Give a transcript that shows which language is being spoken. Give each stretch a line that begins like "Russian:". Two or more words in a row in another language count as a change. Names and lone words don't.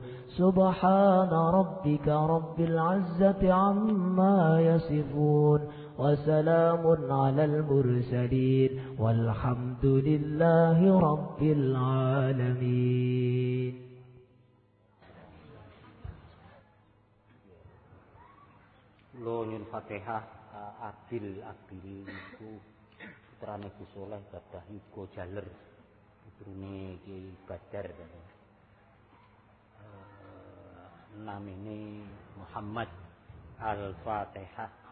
Arabic: سبحان ربك رب العزة عما يصفون، وسلام على المرسلين، والحمد لله رب العالمين.
Javanese: Lo nyun Fatihah Abil iku putrane Gus Soleh Badah Yugo Jaler, putrane Kiai Badar. Namine Muhammad Al-Fatihah.